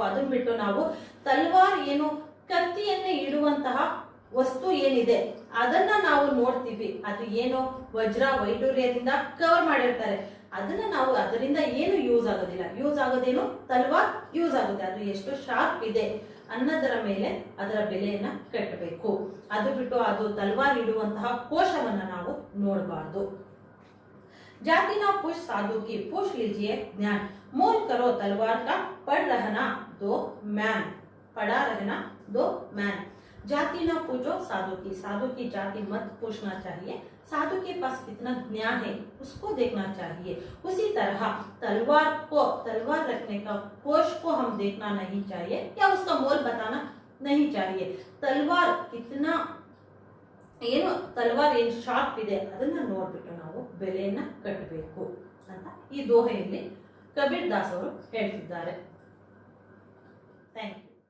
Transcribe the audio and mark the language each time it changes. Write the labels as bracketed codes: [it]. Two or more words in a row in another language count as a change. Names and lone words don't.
[kn] ಅದನ್ನ ಬಿಟ್ಟು ನಾವು ತಲ್ವಾರ್ ಏನು ಕತ್ತಿಯನ್ನ ಇಡುವಂತಹ ವಸ್ತು ಏನಿದೆ ಅದನ್ನ ನಾವು ನೋಡ್ತೀವಿ, ಅದು ಏನು ವಜ್ರ ವೈಡೂರ್ಯದಿಂದ ಕವರ್ ಮಾಡಿರ್ತಾರೆ, ಅದನ್ನ ನಾವು ಅದರಿಂದ ಏನು ಯೂಸ್ ಆಗೋದಿಲ್ಲ. ಯೂಸ್ ಆಗೋದೇನು, ತಲ್ವಾರ್ ಯೂಸ್ ಆಗುತ್ತೆ, ಅದು ಎಷ್ಟು ಶಾರ್ಪ್ ಇದೆ ಅನ್ನೋದರ ಮೇಲೆ ಅದರ ಬೆಲೆಯನ್ನ ಕಟ್ಟಬೇಕು. ಅದು ಬಿಟ್ಟು ಅದು ತಲ್ವಾರ್ ಇಡುವಂತಹ ಕೋಶವನ್ನ ನಾವು ನೋಡಬಾರ್ದು. [hi] जाति ना पूछ साधु की, पूछ लीजिए ज्ञान। मोल करो तलवार का, पढ़ रहना दो मैन, पढ़ा रहना दो मैन। जाति ना पूछो साधु की जाति मत पूछना चाहिए, साधु के पास कितना ज्ञान है उसको देखना चाहिए। उसी तरह तलवार रखने का कोश को हम देखना नहीं चाहिए या उसका मोल बताना नहीं चाहिए। तलवार कितना [kn] ಏನು ತಲವಾರ್ ಏನು ಶಾರ್ಪ್ ಇದೆ ಅದನ್ನ ನೋಡ್ಬಿಟ್ಟು ನಾವು ಬೆಲೆಯನ್ನ ಕಟ್ಟಬೇಕು ಅಂತ ಈ ದೋಹೆಯಲ್ಲಿ ಕಬೀರ್ ದಾಸ್ ಅವರು ಹೇಳ್ತಿದ್ದಾರೆ. [en] Thank you.